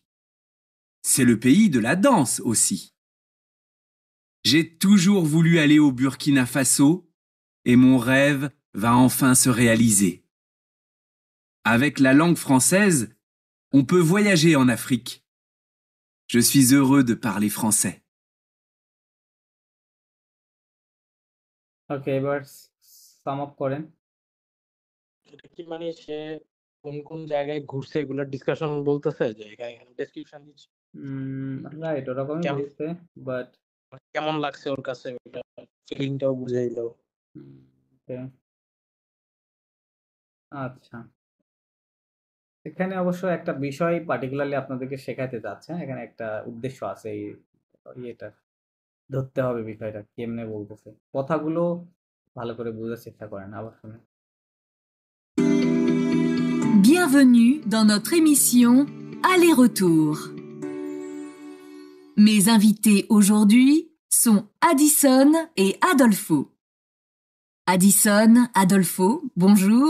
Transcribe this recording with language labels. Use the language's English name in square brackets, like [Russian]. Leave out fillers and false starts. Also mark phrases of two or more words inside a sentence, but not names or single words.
[French] C'est le pays de la danse aussi. J'ai toujours voulu aller au Burkina Faso et mon rêve va enfin se réaliser. Avec la langue française, on peut voyager en Afrique. Je suis heureux de parler français. [Bangla] ওকে, এবার [English] sum up [Bangla] করেন। এটা কি মানে সে কোন কোন জায়গায় ঘুরছে এগুলোর ডিসকাশন বলতেছে, যে এখানে ডেসক্রিপশন দিচ্ছে রাইট, ওরকমই কেমন বলছে, বাট কেমন লাগছে ওর কাছে, ওটা ফিলিংটাও বুঝাইলো। আচ্ছা, এখানে অবশ্য একটা বিষয় পার্টিকুলারলি আপনাদেরকে শেখাতে যাচ্ছে। এখানে একটা উদ্দেশ্য আছে, এই ইয়েটা ধরতে হবে, বিষয়টা কেমনে বলতেছে, কথাগুলো ভালো করে বোঝার চেষ্টা করেন। আবার শুনে [French] Bienvenue dans notre émission Aller-retour. Mes invités aujourd'hui sont Addison et Adolfo. Addison, Adolfo, bonjour.